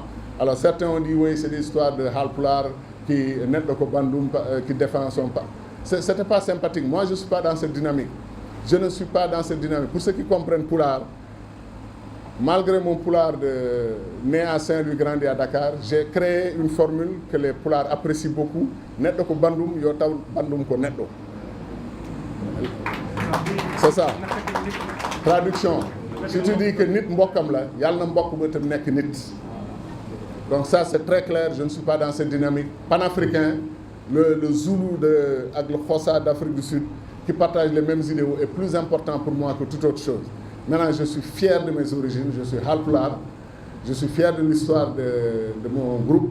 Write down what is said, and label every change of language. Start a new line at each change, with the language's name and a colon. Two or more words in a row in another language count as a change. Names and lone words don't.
French: Alors certains ont dit, oui, c'est des histoires de Halpulaar qui défend son pas. Ce n'était pas sympathique. Moi, je ne suis pas dans cette dynamique. Je ne suis pas dans cette dynamique. Pour ceux qui comprennent Pulaar, malgré mon Pulaar né à Saint-Louis, grandi à Dakar, j'ai créé une formule que les Pulaar apprécient beaucoup.
Fula: Netdo ko bandum, yo taw bandum ko netdo.
French: C'est ça. Traduction. Si tu dis que
Wolof: nit mbokam la, yalla na mbok ba tam nek nit.
French: Donc ça, c'est très clair. Je ne suis pas dans cette dynamique. Panafricain, le Zoulou avec le Xhosa d'Afrique du Sud, qui partagent les mêmes idéaux, est plus important pour moi que toute autre chose. Maintenant, je suis fier de mes origines. Je suis Halpulaar. Je suis fier de l'histoire de mon groupe.